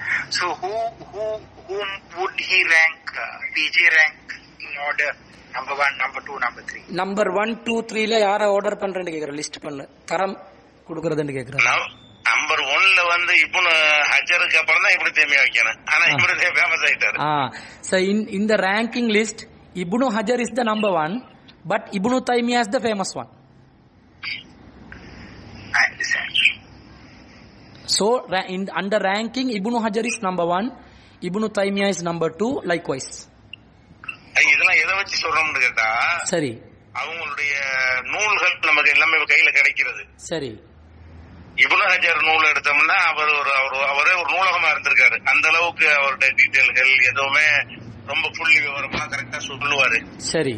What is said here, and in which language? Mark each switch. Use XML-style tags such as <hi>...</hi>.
<en>So whom would he rank, PJ rank in order, number 1, number 2, number 3? Number 1, 2, 3</en> <ta>ல யாரை order பண்றேன்னு கேக்குற, list பண்ணு, தரம் கொடுக்கறதுன்னு கேக்குறேன். நம்பர் 1ல வந்து இப்னு ஹஜருக்கு அப்புறம் தான் இப்னு தைமியா வைக்கணும். ஆனா இப்னு தைமியா ஃபேமஸ் ஆயிட்டாரு.</ta> <en>So in the ranking list, Ibn Hajar is the number 1, but Ibn Taymiyyah is the famous one. I understand. So under ranking, Ibn Hajar is number 1, Ibn Taymiyyah is number 2, likewise.</en> <ta>இதெல்லாம் எதை வச்சு சொல்றோம்னு கேட்டா, சரி, அவங்களுடைய நூல்கள் நமக்கு எல்லாமே கையில கிடைக்கிறது. சரி. இப்னு ஹஜர் நூல் எடுத்தோம்னா அவரே ஒரு நூலகமா இருந்திருக்காரு. அந்த அளவுக்கு அவருடைய டீடைல்கள் எதுவுமே ரொம்ப புள்ளி விவரமா கரெக்டா சொல்லுவாரு. சரி.</ta>